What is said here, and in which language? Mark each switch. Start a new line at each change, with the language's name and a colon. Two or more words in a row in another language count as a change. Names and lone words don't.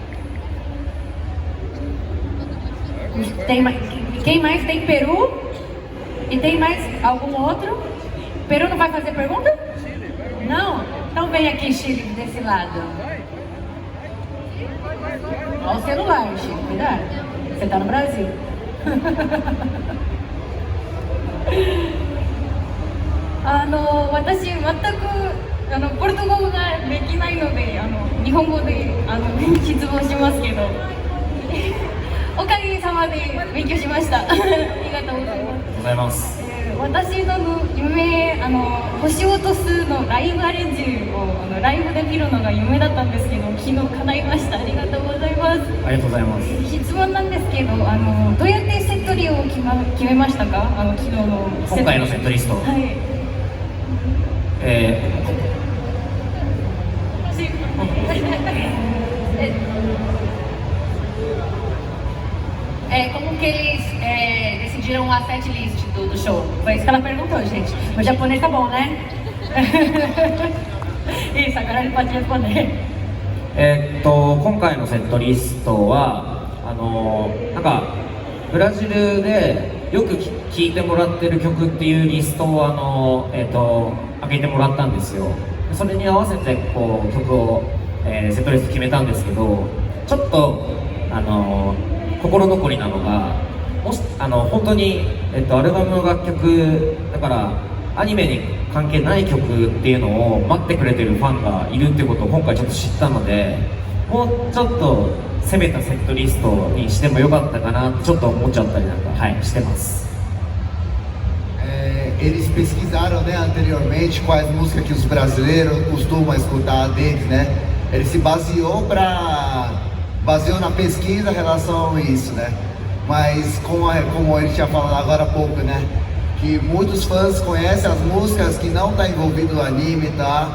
Portuguese: Quem mais? Tem Peru? E tem mais algum outro? Peru não vai fazer pergunta? Não? Então vem aqui, Chile, desse lado. Olha o celular, Chile, cuidado. Você tá no Brasil.
Japanese: 私全くポルトガルができないので日本語で質問しますけどおかげさまで勉強しましたありがとうございます。私の夢星を落とすのライブアレンジをライブで見るのが夢だったんですけど、昨日叶いました。ありがとうございます。ありがとうございます。質問なんですけどどうやってセットリを決めましたか？昨日の今回のセットリスト、はい、
Portuguese: como que eles decidiram a
English: set list
Portuguese: do show? Foi isso que ela perguntou, gente. O japonês tá bom, né? Isso, agora ele pode responder.
Japanese: 今回のセットリストはなんかブラジルでよく聴いてもらってる曲っていうリストを上げてもらったんですよ。それに合わせてこう曲を、セットリスト決めたんですけど、ちょっと心残りなのが、本当に、アルバムの楽曲だからアニメに関係ない曲っていうのを待ってくれてるファンがいるってことを今回ちょっと知ったので、もうちょっと攻めたセットリストにしてもよかったかなってちょっと思っちゃったりなんか、はい、してます。
Portuguese: Eles pesquisaram, né, anteriormente quais músicas que os brasileiros costumam escutar deles, né? Ele se baseou na pesquisa em relação a isso, né? mas como ele tinha falado agora há pouco, né? Que muitos fãs conhecem as músicas que não tá envolvido no anime, tá?